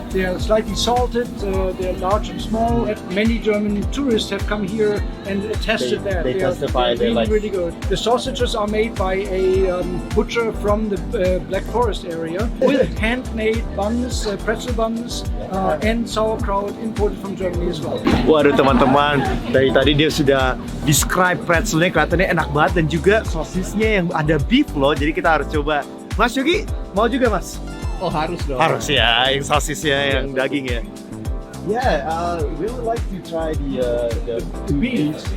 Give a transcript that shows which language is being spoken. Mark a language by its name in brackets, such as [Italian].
[English] They are slightly salted, they're large and small. Many German tourists have come here and tested that. They testify they're really good. The sausages are made by a butcher from the Black Forest area with handmade buns, pretzel buns, and sauerkraut imported from Germany as well. [Indonesian] Waduh teman-teman, dari tadi dia sudah describe pretzelnya, kelihatannya enak banget, dan juga sosisnya yang ada beef loh, jadi kita harus coba. Mas Yogi, mau juga Mas? Oh harus dong. Harus ya, yang sosisnya, yang daging ya. [English] Yeah, we would like to try the beef.